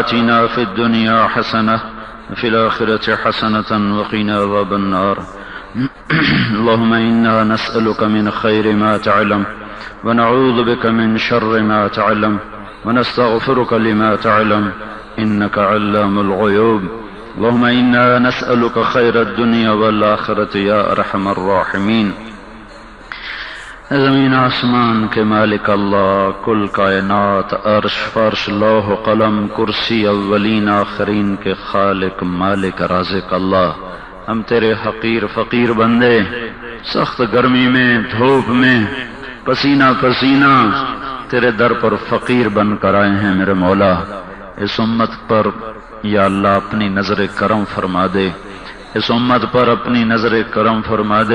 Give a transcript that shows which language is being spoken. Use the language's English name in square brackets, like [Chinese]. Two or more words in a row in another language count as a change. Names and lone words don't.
[Arabic] آتنا في الدنيا حسنة وفي الآخرة حسنة وقنا عذاب النار اللهم إنا نسألك من خير ما تعلم ونعوذ بك من شر ما تعلم ونستغفرك لما تعلم إنك علام الغيوب اللهم إنا نسألك خير الدنيا والآخرة يا أرحم الراحمين [Urdu] زمین آسمان کے مالک اللہ، کل کائنات، عرش فرش لوح قلم کرسی اولین آخرین کے خالق مالک رازق اللہ، ہم تیرے حقیر فقیر بندے سخت گرمی میں دھوپ میں پسینہ پسینہ تیرے در پر فقیر بن کر آئے ہیں میرے مولا۔ اس امت پر یا اللہ اپنی نظر کرم فرما دے، اس امت پر اپنی نظر کرم فرما دے،